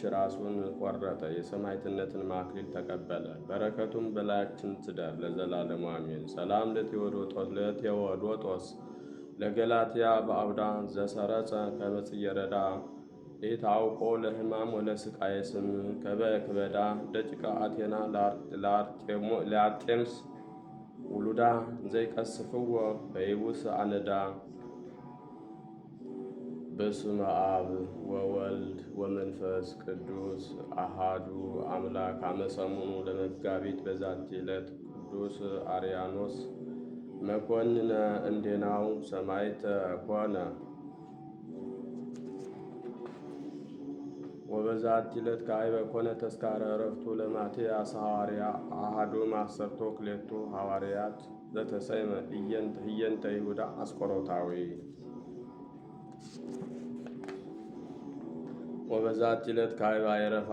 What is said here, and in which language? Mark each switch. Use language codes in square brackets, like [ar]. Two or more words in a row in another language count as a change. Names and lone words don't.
[am] ራሱን ቆረጠ። የሰማዕትነትን አክሊል ተቀበለ። በረከቱም በላያችን ትደር ለዘላለሙ አሜን። [gez] ሰላም ለቴዎዶጦስ ለገላትያ በአውዳ ዘሰረጸ ከመጽየረዳ ኢታውቆ ለሕማም ወለስቃየ ስም ከበክበዳ ደቂቀ አቴና ለአርጤምስ ውሉዳ ዘይቀስፍዎ በይቡስ አነዳ። በስመ አብ ወወልድ ወመንፈስ ቅዱስ አሃዱ አምላክ። አመሰሙኑ ለመጋቢት በዛቲ ዕለት ቅዱስ አርያኖስ መኮንነ እንዴናው ሰማዕተ ኮነ። ወበዛቲ ዕለት ከአይበ ኮነ ተስካረ ዕረፍቱ ለማትያስ ሐዋርያ አሐዱ ማሰርቶ ክሌቱ ሐዋርያት ዘተሰይመ ህየንተ ይሁዳ አስቆሮታዊ። ወበዛቲ ዕለት ከአይባ የረፍ